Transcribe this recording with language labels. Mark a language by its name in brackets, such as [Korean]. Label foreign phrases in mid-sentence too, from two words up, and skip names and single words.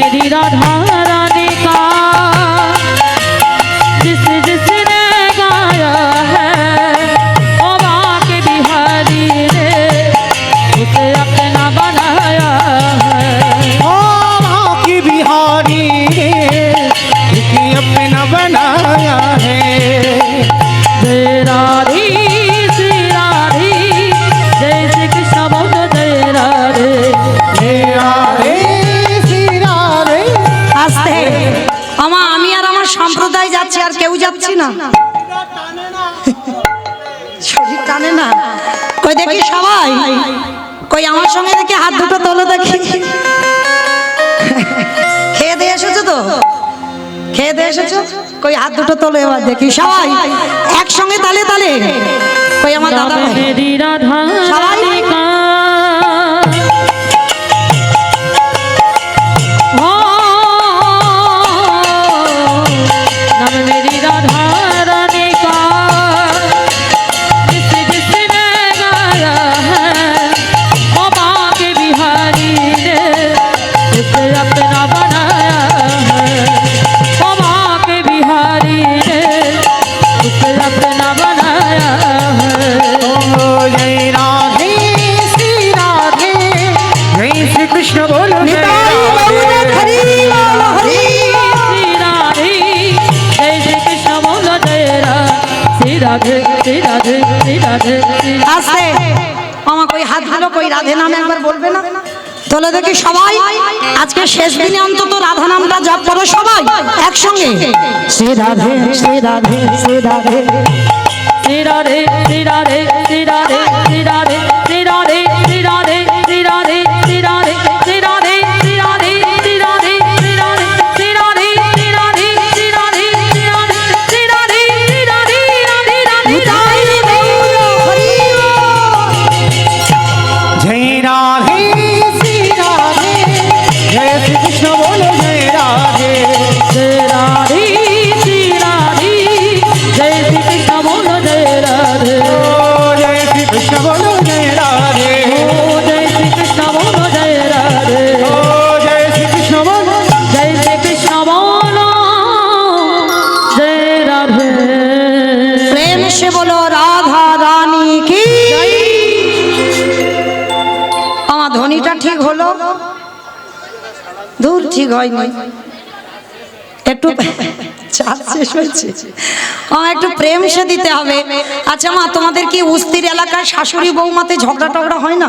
[Hindi] राधा रानी का जिसने गाया है ओ बाके बिहारी ने उसे अपना बनाया है। ओ बाकी बिहारी रे इसे अपना बनाया है। जय राधे श्री राधे जय श्री कृष्ण बोलो जय राधे। हे राधे श्री राधे। [Bangla] আস্তে আমি আর আমার সম্প্রদায় যাচ্ছি, আর কেউ যাচ্ছি না। শরীর টানে না। কই দেখি সবাই, কই আমার সঙ্গে দেখি হাত দুটো তোলো দেখি। খেয়ে দিয়ে এসেছো তো? খেয়ে দিয়ে এসেছো? কই হাত দুটো তোলো এবার দেখি সবাই একসঙ্গে তালে তালে। কই আমার দাদা ভাই [Hindi] मेरी राधा रानी का हो नाम मेरी राधा रानी का जिसने गाया है ओ बाके बिहारी ने उसे अपना बनाया है। ओ बाके बिहारी ने उसे अपना बनाया है। ओ जय राधे श्री राधे जय श्री कृष्ण बोलो जय [Bangla] নিতাই গৌর হরি বল হরি। [Hindi] श्री राधे जय श्री कृष्ण बोलो जय श्री राधे श्री राधे श्री राधे श्री [Bangla] আস্তে আমার কই হাত ধরো, কই রাধে নামে একবার বলবে না? তোলে দেখি সবাই আজকে শেষ দিনে অন্তত রাধা নামটা জপ করো সবাই একসঙ্গে। শ্রী রাধে শ্রী রাধে শ্রী রাধে। [Hindi] श्री राधे श्री राधे श्री राधे श्री राधे श्री राधे श्री राधे श्री राधे श्री राधे श्री राधे श्री राधे श्री राधे श्री राधे श्री राधे श्री राधे श्री राधे श्री राधे श्री राधे श्री राधे राधे राधे [Bangla] নিতাই গৌর হরি বল। [Hindi] जय राधे श्री राधे जय श्री कृष्ण बोलो जय राधे। जय राधे श्री राधे जय श्री कृष्ण बोलो जय राधे। ओ जय श्री कृष्ण बोलो जय राधे। ओ जय श्री कृष्ण बोलो जय राधे। ओ जय श्री कृष्ण बोलो जय श्री कृष्ण बोलो जय राधे। प्रेम से बोलो राधा रानी की। [Bangla] আমার ধ্বনিটা ঠিক হলো? দূর ঠিক হয়নি, একটু চাপ শেষ হয়েছে। একটু [Hindi] प्रेम से [Bangla] দিতে হবে। আচ্ছা মা, তোমাদের কি উস্তির এলাকায় শাশুড়ি বৌমাতে ঝগড়া টগড়া হয় না?